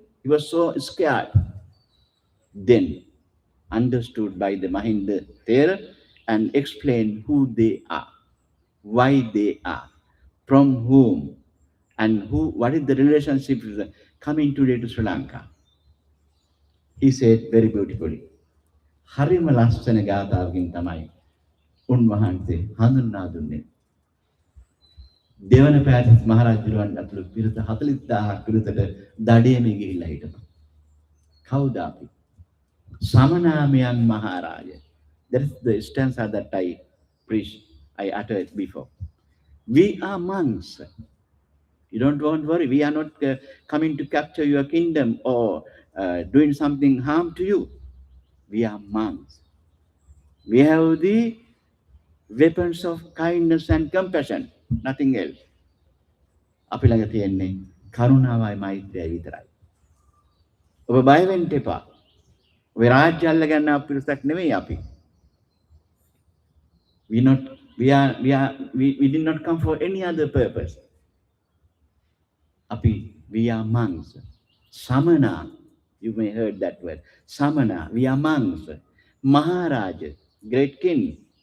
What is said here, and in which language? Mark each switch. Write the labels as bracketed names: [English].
[English] He was so scared. Then understood by the Mahinda there and explained who they are, why they are, from whom, and what is the relationship coming today to Sri Lanka. He said very beautifully. [Sinhala] හරිම ලස්සන ගාථාවකින් තමයි උන්වහන්සේ හඳුන්වා දුන්නේ. දෙවන පෑතිස් මහරජුරුවන් ඇතුළු පිරිස 40,000ක් පිරිසට දඩයමේ ගිහිල්ලා හිටපන්. කවුද අපි? සමනාමයන් මහරජ. [English] That is the stanza that I preached, I uttered before. We are monks. You don't worry. We are not coming to capture your kingdom or doing something harm to you. We are monks. We have the weapons of kindness and compassion. Nothing else. [Sinhala] අපි ළඟ තියෙන්නේ කරුණාවයි මෛත්‍රියයි විතරයි. ඔබ බය වෙන්න එපා. ඔය රාජ්‍ය අල්ල ගන්න අපිරිසක් නෙමෙයි අපි. [English] We did not come for any other purpose. We are monks. Samana, you may heard that word. Samana, we are monks. Maharaja, great king.